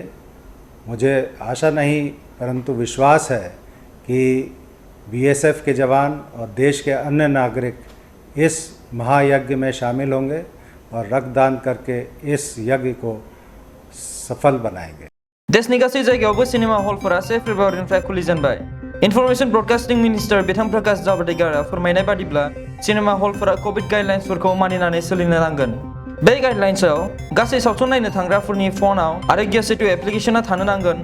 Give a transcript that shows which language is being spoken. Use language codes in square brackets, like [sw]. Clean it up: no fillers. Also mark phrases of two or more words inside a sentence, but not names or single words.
[hi] मुझे आशा नहीं परंतु विश्वास है कि BSF के जवान और देश के अन्य नागरिक इस महायज्ञ में शामिल होंगे और रक्तदान करके इस यज्ञ को सफल बनाएंगे। [brx] देशनि गासै जायगायावबो सिनेमा हलफोरा 1 फेब्रुआरिनिफ्राय खुलिजेनबाय। [en] information broadcasting minister [brx] बिथां प्रकाश जावडेकरआ फोरमायनाय बादिब्ला सिनेमा हलफोरा कोविड गाइडलाइन्सफोरखौ मानिनानै सोलिनो नांगोन। बे गाइडलाइन्सआव गासै सावथुन नायनो थांग्राफोरनि फनाव आरोग्य सेतु एप्लिकेशना थानो नांगोन।